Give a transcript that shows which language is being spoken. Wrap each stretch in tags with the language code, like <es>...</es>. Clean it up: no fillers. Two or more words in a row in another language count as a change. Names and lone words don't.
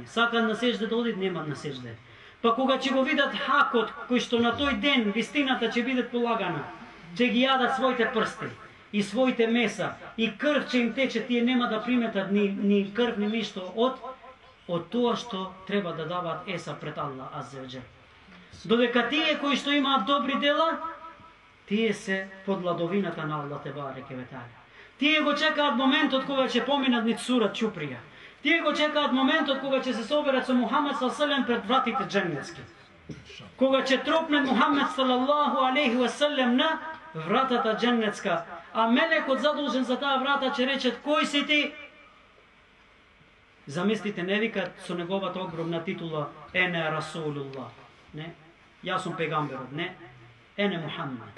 <mk>Сакат на сеџде да одит, немат на сеџде. Па кога ќе го видат хакот, кој што на тој ден вистината ќе биде полагана, ќе ги јадат своите прсти и своите меса и крв ќе им тече, тие нема да приметат ни крв, ни ништо од тоа што треба да даваат еса пред</mk> <ar>الله عز وجل.</ar> <mk>Додека тие кои што имаат добри дела, тие се под владовината на</mk> <ar>الله تبارك وتعالى.</ar> <mk>Тие го чекаат моментот кога ќе поминат низ сурат Чуприја. Тие го чекаат моментот кога ќе се соберат со Мухаммед</mk> <ar>صلى الله عليه وسلم</ar> <mk>пред вратите џеннетски. Кога ќе тропне Мухаммед</mk> <ar>صلى الله عليه وسلم</ar> <mk>на вратата џеннетска, а мелекот задолжен за таа врата ќе рече: кој си ти? Замислите, не викат со неговата огромна титула</mk> <ar>أنا رسول الله.</ar> <mk>Не, јас сум пегамберот. Не,</mk> <ar>أنا محمد.</ar>